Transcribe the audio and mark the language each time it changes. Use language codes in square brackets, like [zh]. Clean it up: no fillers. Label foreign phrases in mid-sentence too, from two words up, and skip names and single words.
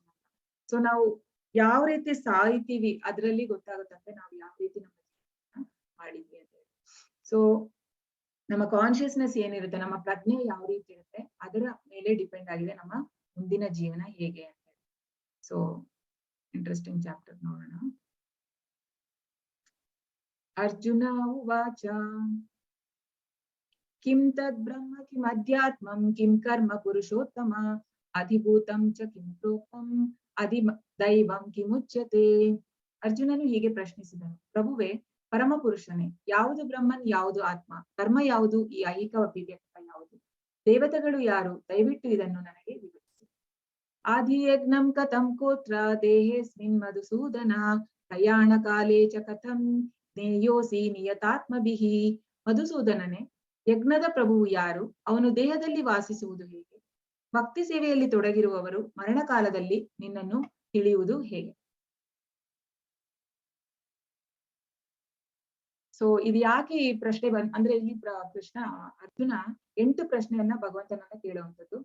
[kn] ಸೊ ನಾವು ಯಾವ ರೀತಿ ಸಾಯ್ತೀವಿ ಅದರಲ್ಲಿ ಗೊತ್ತಾಗುತ್ತಂತೆ ನಾವು ಯಾವ ರೀತಿ ನಮ್ಮ ಮಾಡಿದ್ವಿ ಅಂತ ಹೇಳಿ. ಸೊ ನಮ್ಮ ಕಾನ್ಶಿಯಸ್ನೆಸ್ ಏನಿರುತ್ತೆ, ನಮ್ಮ ಪ್ರಜ್ಞೆ ಯಾವ ರೀತಿ ಇರುತ್ತೆ, ಅದರ ಮೇಲೆ ಡಿಪೆಂಡ್ ಆಗಿದೆ ನಮ್ಮ ಮುಂದಿನ ಜೀವನ ಹೇಗೆ ಅಂತ. [en] so interesting chapter [kn] ನೋಡೋಣ. [sa] ಅರ್ಜುನ ಉವಾಚ ಕಿಂ ತದ್ ಬ್ರಹ್ಮ ಕಿಂ ಅಧ್ಯಾತ್ಮಂ ಕಿಂ ಕರ್ಮ ಪುರುಷೋತ್ತಮ ಅಧಿಭೂತಂ ಚ ಕಿಂ ಪ್ರೋಕ್ತಂ ಅಧಿ ದೈವಂ ಕಿಮುಚ್ಯತೆ. [kn] ಅರ್ಜುನನು ಹೀಗೆ ಪ್ರಶ್ನಿಸಿದನು, ಪ್ರಭುವೇ, ಪರಮ ಪುರುಷನೇ, ಯಾವುದು ಬ್ರಹ್ಮನ್, ಯಾವುದು ಆತ್ಮ, ಕರ್ಮ ಯಾವುದು, ಈ ಐಹಿಕ ಅಭಿವ್ಯಕ್ತ ಯಾವುದು, ದೇವತೆಗಳು ಯಾರು, ದಯವಿಟ್ಟು ಇದನ್ನು ನನಗೆ ವಿವರಿಸಿ. [sa] ಆದಿಯಜ್ಞಂ ಕಥಂ ಕೋತ್ರ ದೇಹೇಸ್ಮಿನ್ ಮಧುಸೂದನ ಪ್ರಯಾಣ ಕಾಲೇ ಚ ಕಥಂ ಜ್ಞೇಯೋಸಿ ನಿಯತಾತ್ಮಭಿಃ. [kn] ಮಧುಸೂದನನೇ, ಯಜ್ಞದ ಪ್ರಭುವು ಯಾರು, ಅವನು ದೇಹದಲ್ಲಿ ವಾಸಿಸುವುದು ಹೇಗೆ, ಭಕ್ತಿ ಸೇವೆಯಲ್ಲಿ ತೊಡಗಿರುವವರು ಮರಣಕಾಲದಲ್ಲಿ ನಿನ್ನನ್ನು ತಿಳಿಯುವುದು ಹೇಗೆ. ಸೊ ಇದು ಯಾಕೆ ಈ ಪ್ರಶ್ನೆ ಅಂದ್ರೆ ಇಲ್ಲಿ ಕೃಷ್ಣ ಅರ್ಜುನ 8 ಪ್ರಶ್ನೆಯನ್ನ ಭಗವಂತನನ್ನ ಕೇಳುವಂಥದ್ದು.